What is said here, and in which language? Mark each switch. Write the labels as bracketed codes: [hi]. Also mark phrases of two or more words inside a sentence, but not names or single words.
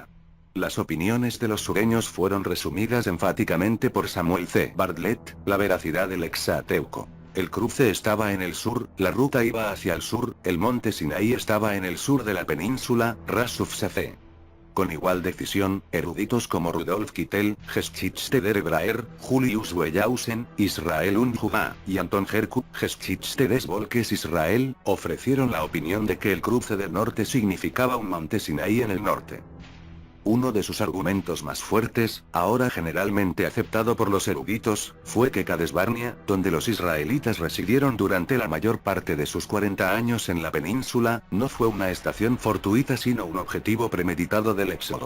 [es] Las opiniones de los sureños fueron resumidas enfáticamente por Samuel C. Bartlett, la veracidad del Exateuco. El cruce estaba en el sur, la ruta iba hacia el sur, el monte Sinaí estaba en el sur de la península, Ras Ufsafé. Con igual decisión, eruditos como Rudolf Kittel, Geschichte der Hebräer, Julius Wellhausen, Israel Unjuma, y Anton Herku, Geschichte des Volkes Israel, ofrecieron la opinión de que el cruce del norte significaba un monte Sinaí en el norte. Uno de sus argumentos más fuertes, ahora generalmente aceptado por los eruditos, fue que Kadesh Barnea, donde los israelitas residieron durante la mayor parte de sus 40 años en la península, no fue una estación fortuita sino un objetivo premeditado del éxodo.